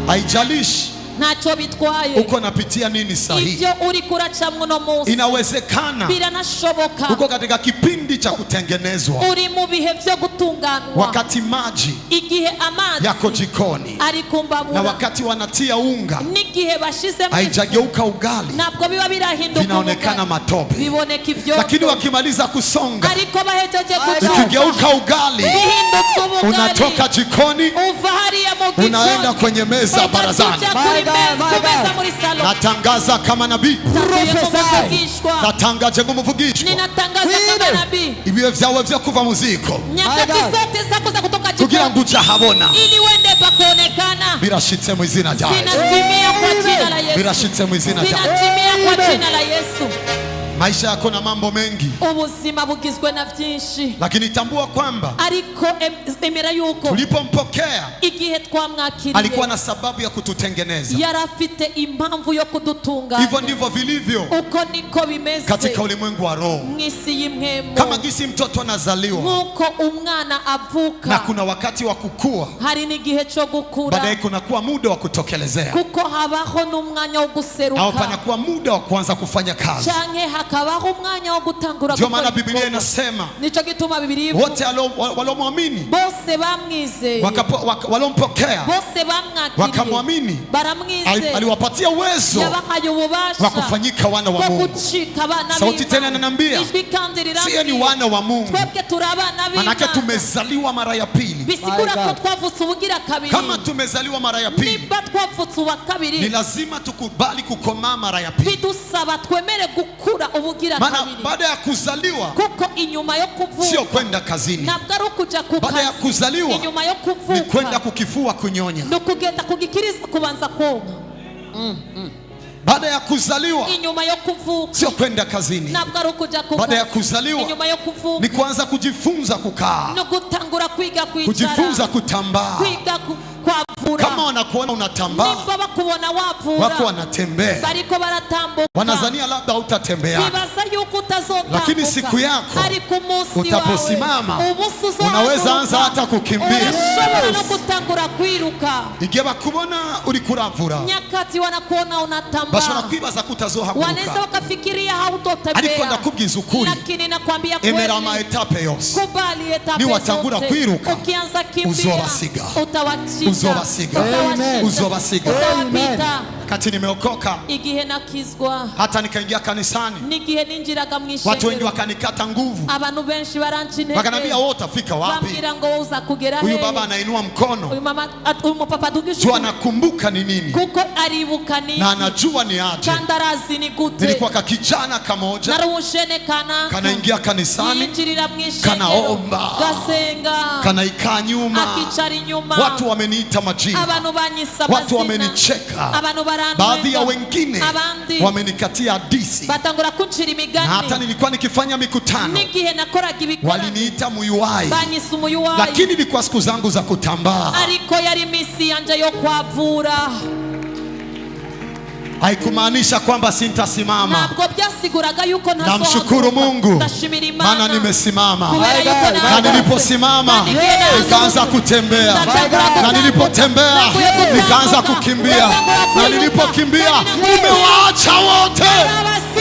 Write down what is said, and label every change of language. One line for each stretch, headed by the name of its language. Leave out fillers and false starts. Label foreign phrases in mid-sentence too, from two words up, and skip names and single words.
Swahili: Haijalishi
Rundi: ntacyo bitwaye
Swahili: uko napitia nini sahihi.
Rundi: Ibyo uri kuracamwo no munsi
Swahili: Inawezekana
Rundi: biranashoboka
Swahili: uko katika kipindi cha kutengenezwa,
Rundi: uri mu bihe byo gutunganwa,
Swahili: wakati maji
Rundi: igihe amazi
Swahili: yako jikoni,
Rundi: ari kumbabura,
Swahili: na wakati wanatia unga
Rundi: n'igihe bashizemo
Swahili: haijageuka ugali,
Rundi: ntabwo biba birahinduka,
Swahili: vinaonekana matope.
Rundi: biboneka ibyo,
Swahili: Lakini wakimaliza kusonga,
Rundi: ariko bahejeje
Swahili: ikigeuka ugali,
Rundi: bihindutse ubugali,
Swahili: unatoka jikoni
Rundi: uva hariya mu gikoni,
Swahili: unaenda kwenye meza barazani. Natangaza kama nabii,
Rundi: natangaje nk'umuvugishwa, ibihe vyawe vyo kuva mu ziko kugira ngo uje habona birashitse mu izina rya Yesu, birashitse mu izina rya Yesu.
Swahili: Maisha yako na mambo mengi,
Rundi: ubuzima bugizwe na byinshi,
Swahili: lakini tambua kwamba
Rundi: ariko emera yuko
Swahili: tulipompokea
Rundi: igihe twamwakiriye
Swahili: alikuwa na sababu ya kututengeneza.
Rundi: yarafite impamvu yo kudutunganya.
Swahili: Hivyo ndivyo vilivyo
Rundi: uko niko bimeze
Swahili: katika ulimwengu wa roho.
Rundi: mwisi y'imwemo,
Swahili: Kama gisi mtoto anazaliwa
Rundi: nkuko umwana avuka,
Swahili: na kuna wakati wa kukua,
Rundi: hari n'igihe cyo gukura,
Swahili: baadaye kuna kuwa muda wa kutokelezea,
Rundi: kuko habaho n'umwanya wo guseruka,
Swahili: au panakuwa muda wa kuanza kufanya kazi.
Rundi: canke hakabaho umwanya wo gutangura.
Swahili: Ndio maana Biblia inasema
Rundi: nico gituma Biblia
Swahili: wote walomwamini,
Rundi: bose bamwizeye,
Swahili: walompokea,
Rundi: bose bamwakiriye,
Swahili: wakamwamini,
Rundi: baramwizeye,
Swahili: aliwapatia uwezo
Rundi: yabahaye ububasha
Swahili: wa kufanyika wana wa Mungu. Sauti tena inaniambia sisi ni wana wa Mungu,
Rundi: twebwe turabana b'Imana,
Swahili: manake tumezaliwa mara ya pili.
Rundi: bisigura ko twavutse ubugira kabiri.
Swahili: Kama tumezaliwa mara ya pili,
Rundi: niba twavutse uwa kabiri,
Swahili: ni lazima tukubali kukomaa mara ya pili,
Rundi: bidusaba twemere gukura ubugira
Swahili: maana
Rundi: kabiri.
Swahili: baada ya kuzaliwa
Rundi: kuko inyuma yo kuvuka
Swahili: sio kwenda kazini,
Rundi: ntabwo ari ukuja ku
Swahili: baada ya
Rundi: kazi.
Swahili: kuzaliwa
Rundi: inyuma yo kuvuka
Swahili: ni kwenda kukifua kunyonya.
Rundi: ni ukugenda kugikiriza kubanza konka.
Swahili: Baada ya kuzaliwa
Rundi: inyuma yo kuvuka
Swahili: sio kwenda kazini,
Rundi: ntabwo ari ukuja ku
Swahili: baada ya
Rundi: kazi.
Swahili: kuzaliwa
Rundi: inyuma yo kuvuka
Swahili: ni kuanza kujifunza kukaa,
Rundi: no gutangura kwiga kwicara,
Swahili: kujifunza kutambaa.
Rundi: kwiga kwavura.
Swahili: Kama wanakuona unatambaa,
Rundi: niba bakubona wavura,
Swahili: wako wanatembea,
Rundi: bariko baratambuka,
Swahili: wanazania labda hautatembea,
Rundi: bibaza yuko utazotambuka,
Swahili: lakini siku yako
Rundi: ariko umunsi
Swahili: utaposimama
Rundi: wawe
Swahili: unaweza anza hata kukimbia,
Rundi: urashobora no gutangura kwiruka. igihe bakubona uri kuravura,
Swahili: nyakati wanakuona unatambaa,
Rundi: bashobora kwibaza ko
Swahili: wanaweza
Rundi: utazohaguruka.
Swahili: wakafikiria hautotembea,
Rundi: Ariko ndakubwiza ukuri,
Swahili: lakini nakwambia kweli,
Rundi: emera ama etape yose,
Swahili: kubali etape
Rundi: niwatangura
Swahili: zote.
Rundi: kwiruka,
Swahili: ukianza kimbia
Rundi: uzobasiga,
Swahili: utawachika,
Rundi: uzobasiga, uzobasiga.
Swahili: utawapita. Kati nimeokoka,
Rundi: igihe nakizwa,
Swahili: hata nikaingia kanisani,
Rundi: n'igihe ninjiraga mu
Swahili: watu wengi
Rundi: ishengero,
Swahili: wakanikata nguvu,
Rundi: abantu benshi baranca intege,
Swahili: wakaniambia wewe utafika wapi?
Rundi: bambwira ngo wowe uza kugera
Swahili: Huyu
Rundi: he.
Swahili: baba anainua mkono,
Rundi: uyu mupapa adugisha
Swahili: jua anakumbuka ni nini
Rundi: kuko aribuka niki,
Swahili: na anajua ni aje.
Rundi: kandi arazi ni gute.
Swahili: Nilikuwa kakijana kamoja
Rundi: nari ushene kanaka,
Swahili: kanaingia kanisani,
Rundi: yinjirira mu ishengero,
Swahili: kanaomba,
Rundi: gasenga,
Swahili: kanaikaa nyuma,
Rundi: akicara inyuma,
Swahili: watu wameniita majina,
Rundi: abantu banyisa
Swahili: watu
Rundi: amazina,
Swahili: wamenicheka,
Rundi: abantu
Swahili: baadhi ya
Rundi: barantwenga,
Swahili: wengine
Rundi: abandi
Swahili: wamenikatia hadisi,
Rundi: batangura kuncira na imigani.
Swahili: hata nilikuwa nikifanya mikutano
Rundi: n'igihe nakoraga ibikorano
Swahili: waliniita muyuwai,
Rundi: banyisa umuyuwayi,
Swahili: lakini ilikuwa siku zangu za kutambaa.
Rundi: ariko yari iminsi yanje yo kwavura.
Swahili: Haikumaanisha kwamba sintasimama.
Rundi: ntabwo byasiguraga yuko
Swahili: Namshukuru Mungu,
Rundi: ndashimira Imana,
Swahili: maana nimesimama,
Rundi: kubera yuko
Swahili: na niliposimama nikaanza kutembea, na nilipotembea nikaanza kukimbia, na nilipokimbia nimewaacha wote.